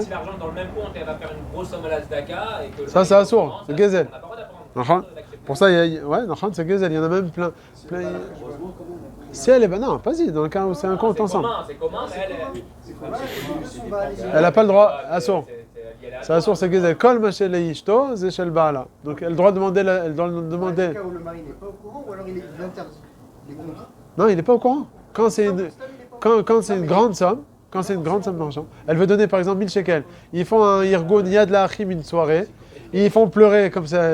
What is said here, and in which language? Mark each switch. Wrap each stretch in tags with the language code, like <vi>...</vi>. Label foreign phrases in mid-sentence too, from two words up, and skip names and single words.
<fr>Si l'argent est dans le même compte et elle va faire une grosse somme à la Zdaka et que. Ça, c'est assourd, c'est Gezel. On n'a pas le droit d'apprendre. Pour ça, ouais, c'est Gezel, il y en a même plein. Si elle est. Non, vas-y, dans le cas où c'est un compte ensemble. C'est commun, mais Elle n'a pas le droit, assourd. C'est assourd, c'est Gezel.</fr> <he>כל מה של אשתו זה של בעלה.</he> <fr>Donc elle doit demander. Elle doit demander. Dans le cas où le mari n'est pas au courant ou alors il interdit les comptes. Non, il n'est pas au courant. Quand c'est une grande somme, d'argent, elle veut donner par exemple 1000 shekels. Ils font un Irgun Yad La'achim une soirée. Ils font pleurer comme ça.</fr>